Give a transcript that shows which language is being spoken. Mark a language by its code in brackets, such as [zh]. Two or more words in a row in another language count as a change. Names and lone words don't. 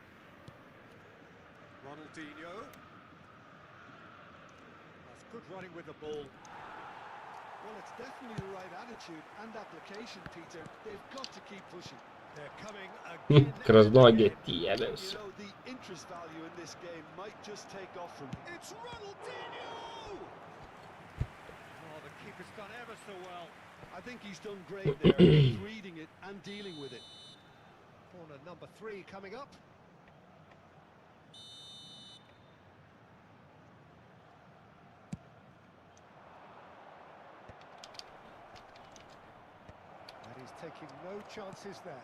[en] Ronaldinho. That's good running with the ball. Well, it's definitely the right attitude and application, Peter. They've got to keep pushing. They're coming again. [sr] Kroz noge ti jebem [en] You [sr] se. [en] know, the interest value in this game might just take off from here. It's Ronaldinho! Oh, the keeper's done ever so well. I think he's done great there. He's reading it and dealing with it. Corner number 3 coming up. And he's taking no chances there.